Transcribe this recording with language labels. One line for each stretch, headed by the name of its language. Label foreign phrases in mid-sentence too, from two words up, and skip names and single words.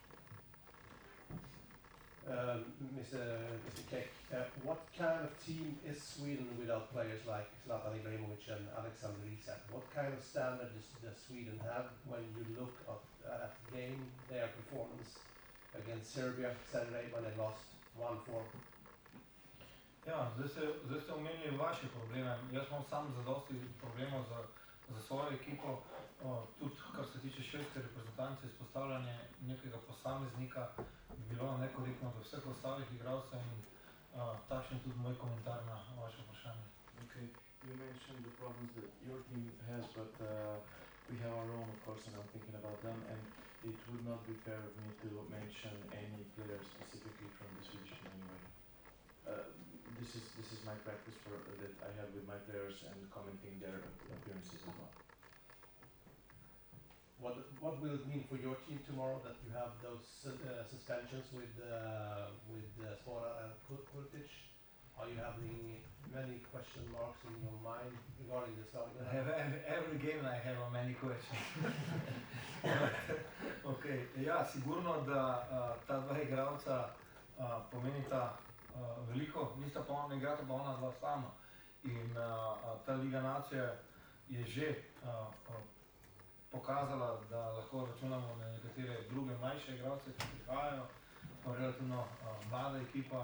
English: Mr. Keck, what kind of team is Sweden without players like Zlatan Ibrahimovic and Alexander Isak? What kind of standard does Sweden have when you look at the game, their performance against Serbia Saturday when they lost 1-4?
Slovenian: Ja, zdaj ste omenili vaše probleme. Jaz imam sam zadosti problemov za svojo ekipo, tudi kar se tiče švedske reprezentance, izpostavljanje nekega posameznika bi bilo nekorektno do vseh ostalih igralcev in takšen tudi moj komentar na vaše vprašanje.
English: Okay, you mentioned the problems that your team has, but we have our own, of course, and I'm thinking about them, and it would not be fair of me to mention any player specifically from the Swedish team anyway. This is my practice that I have with my players and commenting their appearances as well. What will it mean for your team tomorrow that you have those suspensions with Svora and Kurtic? Are you having many question marks in your mind regarding this? Every game I have many questions. Okay.
Slovenian: Ja, sigurno, da ta dva igralca pomenita veliko, nista pa ona, igrata pa ona dva sama. In ta Liga nacije je že pokazala, da lahko računamo na nekatere druge mlajše igralce, ki prihajajo, relativno mlada ekipa